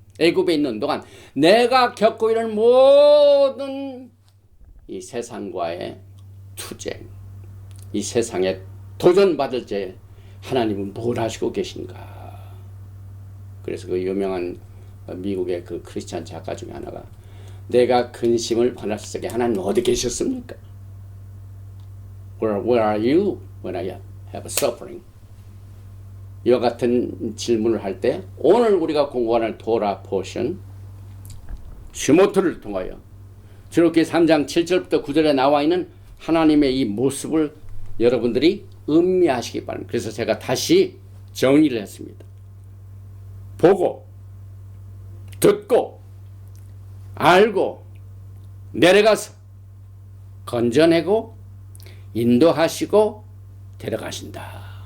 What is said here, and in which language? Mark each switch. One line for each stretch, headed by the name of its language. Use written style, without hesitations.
Korean: 애굽에 있는 동안 내가 겪고 있는 모든 이 세상과의 투쟁, 이 세상에 도전받을 때 하나님은 뭘 하시고 계신가. 그래서 그 유명한 미국의 그 크리스찬 작가 중에 하나가 내가 근심을 받았을 적에 하나님 어디 계셨습니까?
English: Where are you when I have suffering?
Korean: 이와 같은 질문을 할 때 오늘 우리가 공부하는 토라 포션 슈모트를 통하여 출애굽기 3장 7절부터 9절에 나와 있는 하나님의 이 모습을 여러분들이 음미하시기 바랍니다. 그래서 제가 다시 정리를 했습니다. 보고 듣고 알고 내려가서 건져내고 인도하시고 데려가신다.